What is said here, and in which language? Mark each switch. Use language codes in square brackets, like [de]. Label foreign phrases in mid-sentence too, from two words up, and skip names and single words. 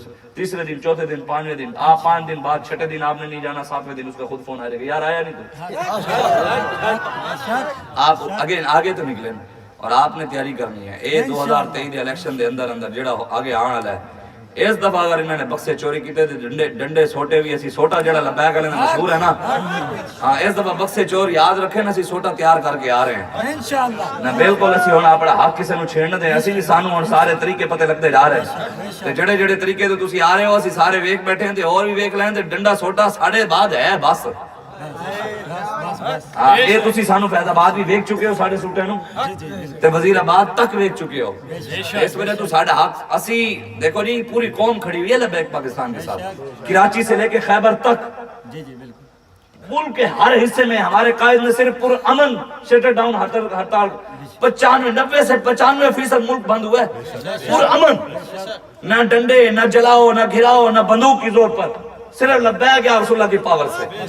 [ur] تیسرے دن، چوتھے دن، 5ویں دن، آپ 5 دن بعد چھٹے دن آپ نے نہیں جانا، 7ویں دن اس کا خود فون آ جائے گا یار آیا نہیں تو آپ آگے تو نکلے اور آپ نے تیاری کرنی ہے۔ [pa] 2023 دے الیکشن دے اندر جڑا آگے آنے والا ہے اس دفعہ اگر انہوں نے بکسے چوری کیتے تے ڈنڈے سوٹے بھی اسی سوٹا جڑا لبیک والے مشہور ہے نا ہاں اس دفعہ بکسے چور یاد رکھے نا اسی سوٹا تیار کر کے آ رہے ہیں انشاءاللہ نہ بالکل اسی ہن اپنا حق کسے نوں چھیڑن دے اسی بھی سانو ہن سارے طریقے پتے لگتے جا رہے ہیں تے جڑے جڑے طریقے تو تسی آ رہے ہو اسی سارے ویکھ بیٹھے ہیں تے اور بھی ویکھ لیں تے ڈنڈا سوٹا ساڈے بعد ہے بس یہ تسی سانو فیض آباد بھی ویکھ چکے ہو ساڈے سوٹے نوں تے وزیر آباد تک ویکھ چکے ہو اس وجہ تو ساڈا حق اسی دیکھو جی پوری قوم کھڑی ہوئی ہے [ur] لبیک پاکستان کے ساتھ کراچی سے لے کے خیبر تک ملک کے ہر حصے میں ہمارے قائد نے صرف پر امن [en] shutter down [ur] ہڑتال 90 سے 95% ملک بند ہوا ہے پر امن نہ ڈنڈے نہ جلاؤ نہ گھراؤ نہ بندوق کی زور پر صرف لبیک یا رسول اللہ کی پاور سے